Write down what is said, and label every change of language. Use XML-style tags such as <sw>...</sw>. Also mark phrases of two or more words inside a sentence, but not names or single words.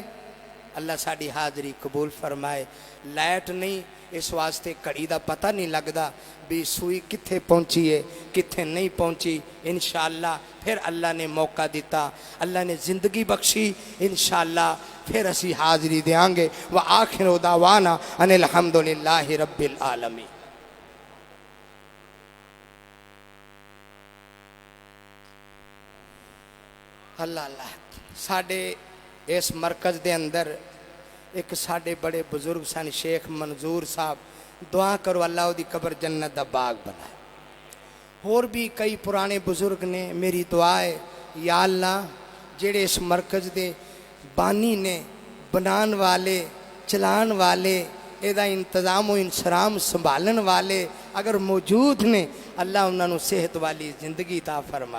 <pa>اللہ ساڈی حاضری قبول فرمائے۔ لائٹ نئیں اس واسطے گھڑی دا پتہ نئیں لگدا وی سوئی کتھے پہنچی اے کتھے نئیں پہنچی. انشاءاللہ فیر اللہ نے موقع دتا، اللہ نے زندگی بخشی، انشاءاللہ فیر اسیں حاضری دیاں گے.</pa> <ar>وآخر دعوانا أن الحمد لله رب العالمين. الله الله.</ar> <pa>ساڈے اس مرکز دے اندر اک ساڈے وڈے بزرگ سن شیخ منظور صاحب، دعا کرو اللہ اوہدی قبر جنت دا باغ بنائے. ہور وی کئی پرانے بزرگ نیں، میری دعا اے یا اللہ جیہڑے اس مرکز دے بانی نیں، بنان والے، چلان والے، ایہدا انتظام تے انصرام سنبھالن والے اگر موجود نیں، اللہ اوہناں نوں صحت والی زندگی عطا فرما.</pa>